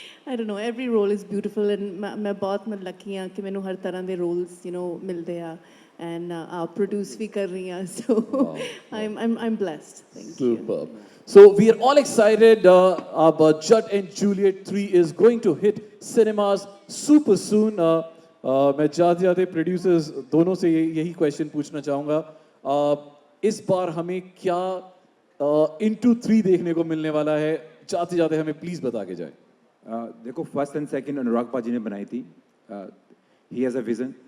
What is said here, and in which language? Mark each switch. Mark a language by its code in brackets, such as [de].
[en] I don't know, every role is beautiful and [hi] मैं बहुत lucky हाँ कि मैंने हर तरह के roles मिलते हैं, and आप produce भी कर रही हैं, [en] so I'm blessed. [hi] Thank you. [en] Superb. So we are all excited. Judd and Juliet 3 is going to hit cinemas super soon. [hi] मैं जाते जाते प्रोड्यूसर्स दोनों से यही क्वेश्चन पूछना चाहूँगा। इस बार हमें क्या Into 3 देखने को मिलने वाला है? जाते जाते हमें प्लीज बता के जाए। देखो, [en] first and second [hi] अनुराग पाजी ने बनाई थी, [en] He has a vision.